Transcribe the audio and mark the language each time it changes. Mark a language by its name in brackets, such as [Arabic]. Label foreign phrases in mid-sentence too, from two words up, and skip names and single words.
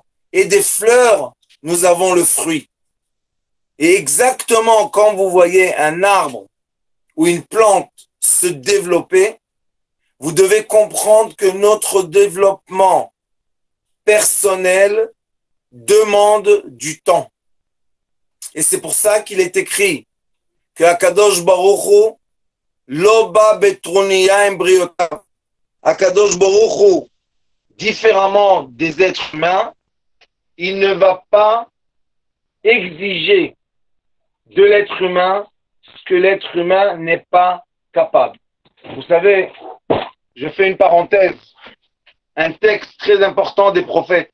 [French] Et des fleurs, nous avons le fruit. Et exactement quand vous voyez un arbre ou une plante se développer, vous devez comprendre que notre développement personnel demande du temps. Et c'est pour ça qu'il est écrit que [Hebrew] הקדוש ברוך הוא לא בא בטרוניא עם בריותיו. הקדוש ברוך הוא, [French] différemment des êtres humains, il ne va pas exiger de l'être humain ce que l'être humain n'est pas capable. Vous savez, je fais une parenthèse, un texte très important des prophètes.